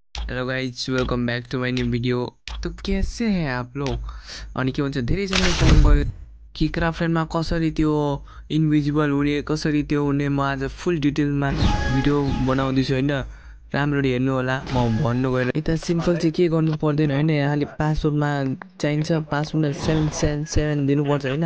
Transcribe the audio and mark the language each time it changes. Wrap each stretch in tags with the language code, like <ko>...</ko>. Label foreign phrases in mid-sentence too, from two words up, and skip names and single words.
<en>hello guys welcome back to my new video.</en> <hi>तो कैसे हैं आप लोग?</hi> <ne>अनि के भन्छ धेरैजनाले कमेन्ट गर्यो कि क्राफ्टमा कसरी त्यो इन्भिजिबल हुने कसरी त्यो हुने। म आज फुल डिटेलमा भिडियो बनाउँदैछु होइन, राम्ररी हेर्नु होला। म भन्नु गएर यता सिम्पल चाहिँ के गर्नु पर्दैन होइन, यहाँले पासवर्डमा चाहिन्छ पासवर्डमा 777 दिनुपर्छ होइन।</ne>